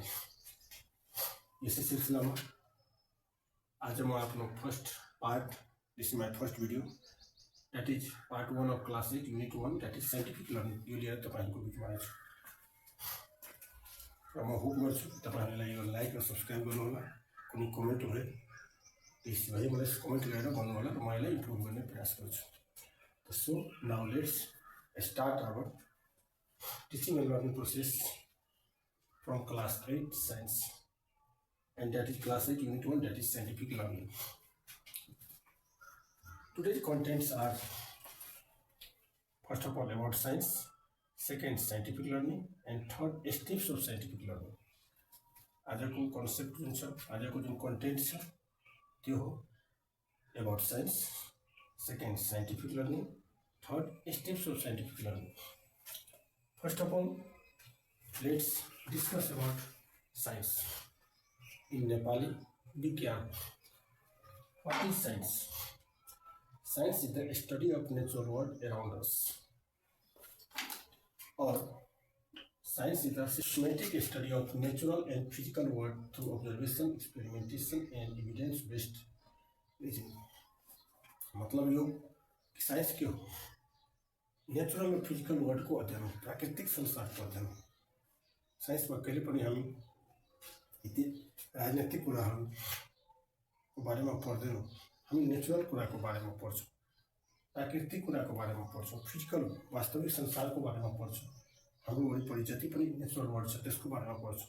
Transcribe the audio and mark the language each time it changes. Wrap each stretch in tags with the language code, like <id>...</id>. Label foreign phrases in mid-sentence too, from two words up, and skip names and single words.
<ne>यसै सिलसिलामा आज म आफ्नो</ne> <en>first part, this is my first video, that is part 1 of class 8 unit 1 that is scientific learning,</en> <ne>यो लिएर तपाईँहरूको बिचमा आएको छु। र म होप गर्छु तपाईँहरूलाई यो लाइक र सब्सक्राइब गर्नुहोला। कुनै कमेन्ट भए त्यस भए मलाई कमेन्ट गरेर भन्नुहोला र म यसलाई इम्प्रुभ गर्ने प्रयास गर्छु।</ne> <en>So now let's start our teaching and learning process from class 8 science, and that is class 8 unit 1, that is scientific learning. Today's contents are first of all about science, second scientific learning, and third steps of scientific learning.</en> <ne>आजको कन्सेप्ट जुन छ, आजको जुन कन्टेन्ट छ त्यो हो</ne> <en>about science, second scientific learning, third steps of scientific learning. First of all, let's discuss about science. In Nepali, Vigyan. What is science? Science is the study of natural world around us. Or science is the systematic study of natural and physical world through observation, experimentation, and evidence-based reasoning.</en> <ne>मतलब यो साइंस के हो?</ne> <hi>नेचुरल और</hi> <en>physical world</en> <hi>को अध्ययन, प्राकृतिक संसार को अध्ययन।</hi> <ne>साइन्समा कहिले पनि हामी राजनैतिक कुराहरूको बारेमा पढ्दैनौँ। हामी नेचुरल कुराको बारेमा पढ्छौँ, प्राकृतिक कुराको बारेमा पढ्छौँ, फिजिकल वास्तविक संसारको बारेमा पढ्छौँ। हाम्रो वरिपरि जति पनि</ne> <en>natural world</en> <ne>छ त्यसको बारेमा पढ्छौँ।</ne>